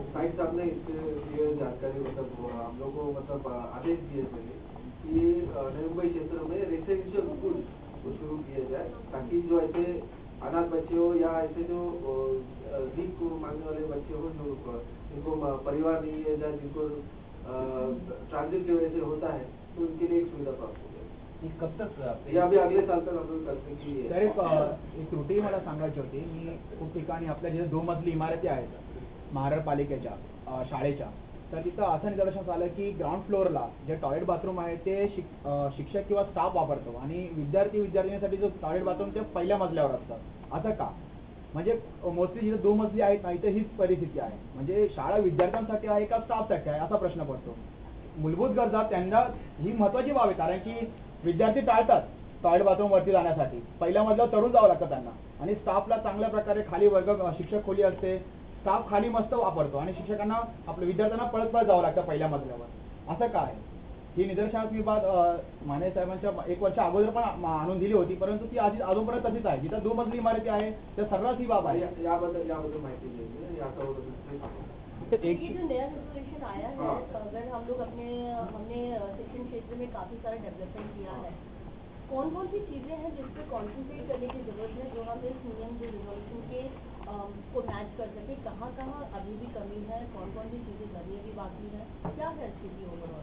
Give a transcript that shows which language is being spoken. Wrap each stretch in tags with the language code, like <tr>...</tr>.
<hi>तो भाई साहब ने इसके लिए जानकारी मतलब हम लोग को मतलब आदेश दिए थे कि नई मुंबई क्षेत्र में रेसिडेंशियल स्कूल को शुरू किया जाए ताकि जो ऐसे अनाथ बच्चे हो या ऐसे जो भीख को मांगने वाले बच्चे हो जो जिनको परिवार नहीं है या जिनको ट्रांजिट की वजह से होता है तो उनके लिए एक सुविधा प्राप्त हो जाए। ये कब तक ये अभी अगले साल तक हम लोग करने की</hi> <mr>तर एक त्रुटी मला सांगायची होती. मी खूप ठिकाणी आपल्या जिथे 2 मजली इमारती आहेत महानगरपालिकेच्या शाळेच्या, तर तिथं असं निदर्शनास आलं की ग्राउंड फ्लोअरला जे टॉयलेट बाथरूम आहे ते शिक्षक किंवा स्टाफ वापरतो आणि विद्यार्थ्यांसाठी जो टॉयलेट बाथरूम ते पहिल्या मजल्यावर असतं. असं का? म्हणजे मोस्टली जिथे 2 मजली आहेत ना इथे हीच परिस्थिती आहे. म्हणजे शाळा विद्यार्थ्यांसाठी आहे का स्टाफसाठी आहे असा प्रश्न पडतो. मूलभूत गरजा त्यांना ही महत्वाची बाब आहे, कारण की विद्यार्थी टाळतात टॉयलेट बाथरूम वरती जाण्यासाठी, पहिल्या मजल्यावर चढून जावं लागतं त्यांना, आणि स्टाफला चांगल्या प्रकारे खाली वर्ग शिक्षक खोली असते, स्टाफ खाली मस्त वापरतो आणि शिक्षकांना आपल्या विद्यार्थ्यांना पळत जावं लागतं पहिल्या मजल्यावर. असं काय? ही निदर्शनास मी बाब माने साहेबांच्या 1 वर्ष अगोदर पण आणून दिली होती, परंतु ती अजूनपर्यंत तशीच आहे. जिथं 2 मजली इमारती आहे त्या सर्रास ही बाब आहे. याबद्दल माहिती देंगे या</mr> <hi>ये जो नया रेजोल्यूशन आया है, अगर हम लोग हमने शिक्षण क्षेत्र में काफी सारा डेवलपमेंट किया है, कौन कौन सी चीजें हैं जिस पर कॉन्सेंट्रेट करने की जरूरत है जो हम इस नियम जो रिजोल्यूशन के को मैच कर सके, कहाँ कहाँ अभी भी कमी है, कौन कौन सी चीजें अभी अभी बाकी है, क्या है स्थिति ओवरऑल?</hi>